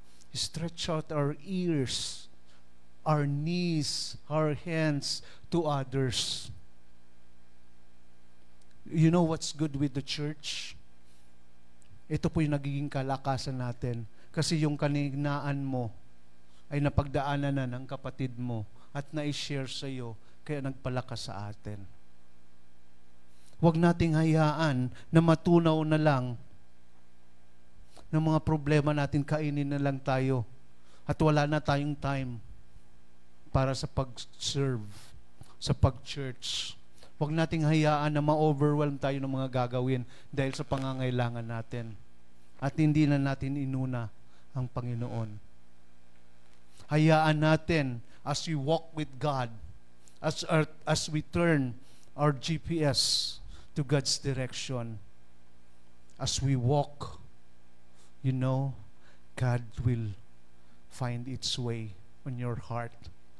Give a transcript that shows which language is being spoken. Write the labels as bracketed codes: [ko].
[en] Stretch out our ears, our knees, our hands to others. You know what's good with the church? [tl] Ito po yung nagiging kalakasan natin. Kasi yung kaninaan mo ay napagdaanan na ng kapatid mo at na-share sa iyo, kaya nagpalakas sa atin. Huwag nating hayaan na matunaw na lang ng mga problema natin, kainin na lang tayo at wala na tayong time para sa pag-serve, sa pag-church. Huwag nating hayaan na ma-overwhelm tayo ng mga gagawin dahil sa pangangailangan natin at hindi na natin inuna ang Panginoon. [en] Hayaan natin as we walk with God, as we turn our GPS to God's direction, as we walk, you know, God will find its way on your heart.